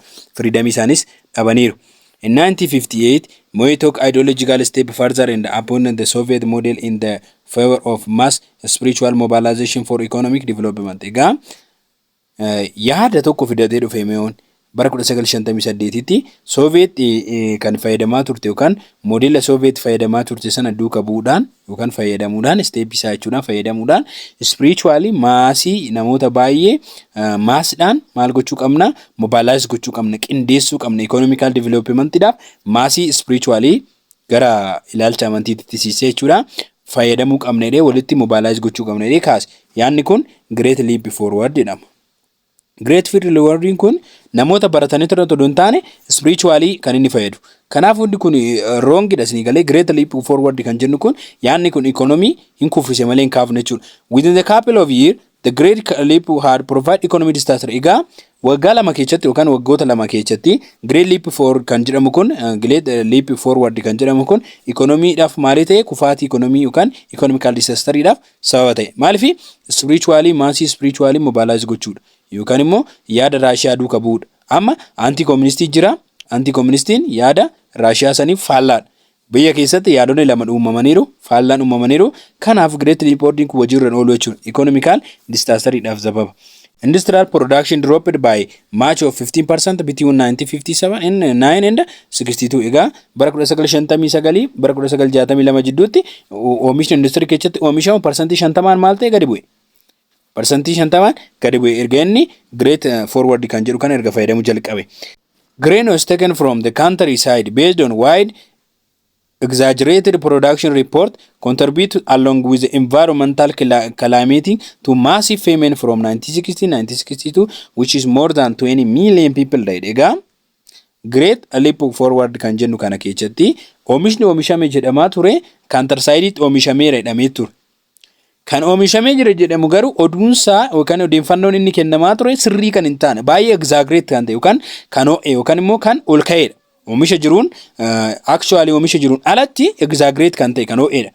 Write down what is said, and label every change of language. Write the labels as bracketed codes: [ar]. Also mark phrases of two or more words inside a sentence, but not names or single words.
[om] Freedomii isaanis dhabaniiru. [en] In 1958, Mao took ideological step further and abandoned the Soviet model in the favor of mass spiritual mobilization for economic development. [om] Egaa yaada tokko fidatee dhufe Mao'n bara 1958tti Soviet kan fayyadamaa turte yookaan modela Soviet fayyadamaa turte sana duuka bu'uudhaan yookaan fayyadamuudhaan step isaa jechuudhaan fayyadamuudhaan spiritually maasii namoota baay'ee maasdhaan maal gochuu qabna mobilize gochuu qabna qindeessuu qabna [en] economical developmentidhaaf [om] maasii spiritually gara ilaalcha amantiitti siisee jechuudha fayyadamuu qabna jedhee walitti mobilize gochuu qabna jedhee kaase yaadni kun [en] great leap forward [om] jedhama. [en] Great field rewarding [om] kun namoota baratanii turre todon taane spiritually kan inni fayyadu. Kanaaf hundi kun wrong dha isin galee [en] great leap forward [om] kan jennu kun yaanni kun economy hin kuffise malee hin kaafne jechuudha. [en] Within the couple of years the great leap had provide economic disaster. [om] Egaa waggaa lama keessatti yookaan waggoota lama keessatti [en] great leap forward [om] kan jedhamu kun [en] great leap forward [om] kan jedhamu kun economyidhaaf maali ta'e kufaatii economy yookaan [en] economical disaster'idhaaf [om] sababa ta'e. Maaliif [en] spiritually massive spiritually mobilize [om] gochuudha yookaan immoo yaada Raashiyaa duuka bu'uudha. Amma [en] anti communistii [om] jira, [en] anti communistiin [om] yaada Raashiyaa saniif faallaadha. Biyya keessatti yaadonni lama uumamaniiru, faallaan uumamaniiru. Kanaaf [en] great leap forward [om] kun hojiirra oolu jechuudha. [en] Economical disaster'idhaaf [om] sababa. [en] Industrial production dropped by much of 15% between 1957 and 9 and 62. [om] Egaa bara 1959 bara 1962 jidduutti oomishni industirii keessatti oomishamu parsantii 50 maal ta'e gadi bu'e. Parsantii 50 gadi bu'e erga inni [en] great forward [om] kan jedhu kan erga fayyadamu jalqabe. [en] Grain was taken from the countryside based on wide exaggerated production report contribute along with the environmental calamity to massive famine from 1960-1962 which is more than 20 million people died. [om] Egaa great leap forward kan jennu kana keessatti oomishni oomishame jedhamaa ture countryside oomishameera jedhamee ture. Kan oomishamee jira jedhamu garuu oduunsaa yookaan odeeffannoon inni kennamaa ture sirrii kan hin taane baay'ee exaggerate kan ta'e yookaan kan ho'e yookaan immoo kan ol ka'edha. Oomisha jiruun actually oomisha jiruun alatti exaggerate kan ta'e kan ho'edha.